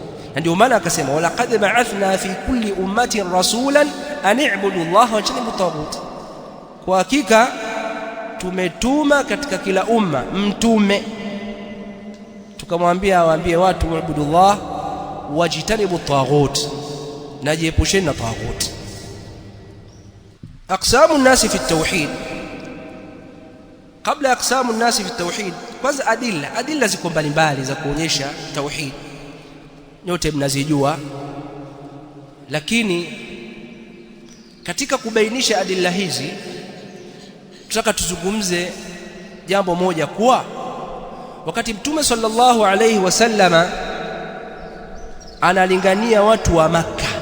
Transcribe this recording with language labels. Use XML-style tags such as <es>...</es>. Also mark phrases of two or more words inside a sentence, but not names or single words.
<sw>Na ndio maana akasema</sw> <ar>ولقد بعثنا في كل أمة رسولا أن اعبدوا الله واجتنبوا الطاغوت.</ar> <sw>Kwa hakika tumetuma katika kila umma mtume, tukamwambia awaambie watu waabudu Allah</sw> <ar>واجتنبوا الطاغوت,</ar> <sw>na jiepusheni na taghut.</sw> <ar>أقسام الناس في التوحيد. قبل أقسام الناس في التوحيد</ar> <sw>kwanza adilla ziko mbalimbali za kuonyesha tauhid, nyote mnazijua, lakini katika kubainisha adilla hizi tutaka tuzungumze jambo moja, kuwa wakati Mtume</sw> <ar>صلى الله عليه وسلم</ar> <sw>analingania watu wa Makka,</sw>